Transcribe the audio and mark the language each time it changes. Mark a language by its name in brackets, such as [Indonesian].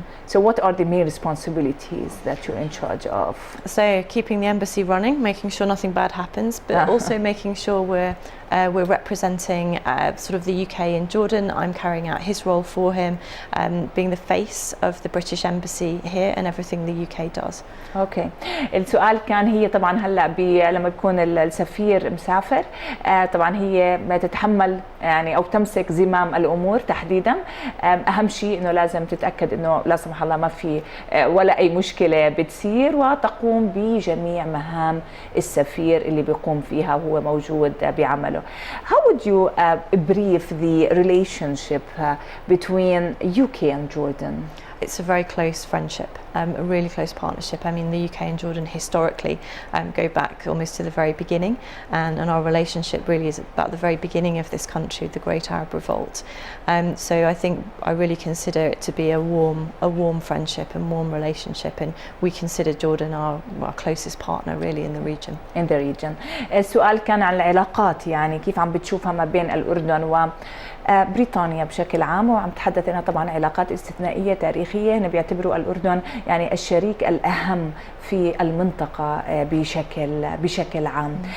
[English] So what are the main responsibilities that you're in charge of? So keeping the embassy running, making sure nothing bad happens, but also making sure we're representing sort of the UK in Jordan. I'm carrying out his role for him, being the face of the British embassy here and everything the UK does. Okay. [Arabic] السؤال كان هي طبعا هلا لما بيكون السفير مسافر، طبعا هي ما تتحمل يعني او تمسك زمام الامور تحديدا. اهم شيء انه لازم تتاكد انه لا سمح الله ما في ولا اي مشكله بتصير، وتقوم بجميع مهام السفير اللي بيقوم فيها وهو موجود بعمله. [English] How would you brief the relationship between UK and Jordan? It's a very close friendship, a really close partnership. I mean, the UK and Jordan historically go back almost to the very beginning, and our relationship really is about the very beginning of this country, the Great Arab Revolt. So I think I really consider it to be a warm friendship and warm relationship, and we consider Jordan our closest partner really in the region. In the region. [Arabic] السؤال كان عن العلاقات، يعني كيف عم بتشوفها ما بين الأردن و بريطانيا بشكل عام، وعم تحدث انها طبعا علاقات استثنائيه تاريخيه. هنا بيعتبروا الاردن يعني الشريك الاهم في المنطقه بشكل عام.